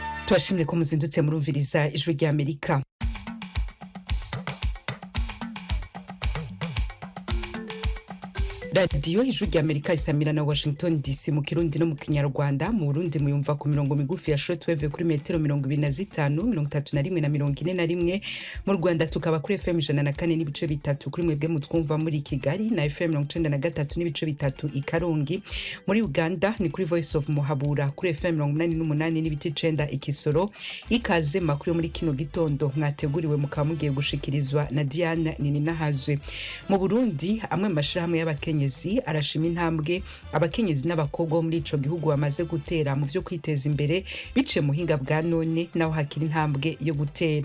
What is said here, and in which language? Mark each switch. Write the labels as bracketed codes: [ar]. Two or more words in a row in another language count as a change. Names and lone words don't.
[rn] Tubashimire ko muzindutse murumviriza ijwi rya Amerika. Radio ijwi rya Amerika isamira na Washington DC mu Kirundi no mu Kinyarwanda. Mu Burundi muyumva ku mirongo migufi ya shortwave kuri metero 25, 31 na 41. [rw] Mu Rwanda tukaba kuri FM 104 n'ibice bitatu kuri mwebwe mutwumva muri Kigali na FM 93 n'ibice bitatu i Karongi. Muri Uganda ni kuri Voice of Muhabura kuri FM 88 n'ibice 9 i Kisoro. [rn] Ikaze makuru muri kino gitondo mwateguriwe mukamugiye gushikirizwa na Diane Nininahazwe. Mu Burundi amwe mashirahamwe y'abakenyezi arashima intambwe abakenyezi n'abakobwa muri ico gihugu bamaze gutera mu vyo kwiteza imbere bice muhinga bwa none naho hakiri intambwe yo gutera.